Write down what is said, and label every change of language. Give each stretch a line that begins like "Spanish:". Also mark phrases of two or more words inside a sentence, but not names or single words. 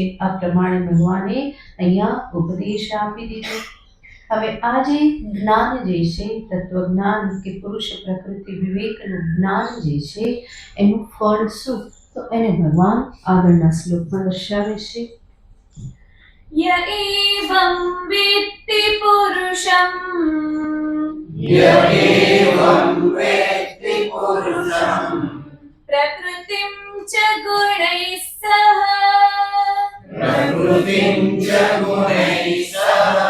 Gujarati: આ પ્રમાણે ભગવાને અહીંયા ઉપદેશ આપી દીધો. હવે આ જે જ્ઞાન જે છે, તત્વજ્ઞાન કે પુરુષ પ્રકૃતિ વિવેકનું જ્ઞાન જે છે, એનું ફળ શું? તો એને ભગવાન આગળના શ્લોકમાં દર્શાવે છે.
Sanskrit: य एवं वेत्ति पुरुषं, य एवं वेत्ति पुरुषं प्रकृतिं च गुणैः सह, प्रकृतिं च गुणैः सह